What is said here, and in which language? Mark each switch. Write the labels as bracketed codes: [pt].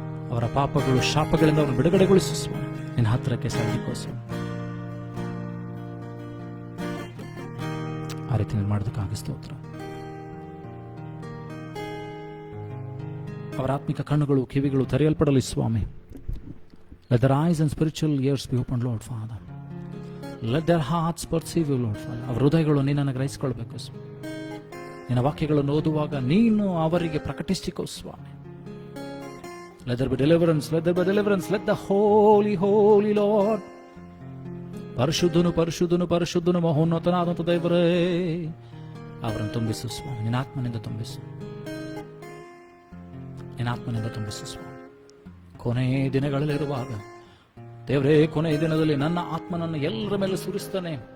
[kn] ಅವರ ಪಾಪಗಳು, ಶಾಪಗಳಿಂದ ಅವರು ಬಿಡುಗಡೆಗೊಳಿಸು ಸ್ವಾಮಿ. ನಿನ್ನ ಹತ್ತಿರಕ್ಕೆ ಸಲ್ಲಿಕೋ ಸ್ವಾಮಿ. ಆ ರೀತಿ ಮಾಡೋದಕ್ಕಾಗಿ ಸ್ತೋತ್ರ. ಅವರ ಆತ್ಮಿಕ ಕಣ್ಣುಗಳು ಕಿವಿಗಳು ತೆರೆಯಲ್ಪಡಲಿ ಸ್ವಾಮಿ. [en] Let their eyes and spiritual ears be opened, Lord Father. Let their hearts perceive you, Lord Father. [kn] ಅವರ ಹೃದಯಗಳು ನಿನ್ನನ್ನು ಗ್ರಹಿಸಿಕೊಳ್ಬೇಕು ಸ್ವಾಮಿ. ನಿನ್ನ ವಾಕ್ಯಗಳನ್ನು ಓದುವಾಗ ನೀನು ಅವರಿಗೆ ಪ್ರಕಟಿಸಿಕೋ ಸ್ವಾಮಿ. [en] Let there be deliverance, let there be deliverance, let the holy Lord [kn] ಪರಿಶುದ್ಧನು ಪರಿಶುದ್ಧನು ಪರಿಶುದ್ಧನು ಮಹೋನ್ನತನಾದಂಥ ದೇವರೇ, ಅವರನ್ನು ತುಂಬಿಸು ಸ್ವಾಮಿ. ನಿನ್ನ ಆತ್ಮನಿಂದ ತುಂಬಿಸು, ನಿನ್ನ ಆತ್ಮನಿಂದ ತುಂಬಿಸು ಸ್ವಾಮಿ. ಕೊನೆಯ ದಿನಗಳಲ್ಲಿರುವಾಗ ದೇವರೇ, ಕೊನೆಯ ದಿನದಲ್ಲಿ ನನ್ನ ಆತ್ಮನನ್ನು ಎಲ್ಲರ ಮೇಲೆ ಸುರಿಸ್ತಾನೆ.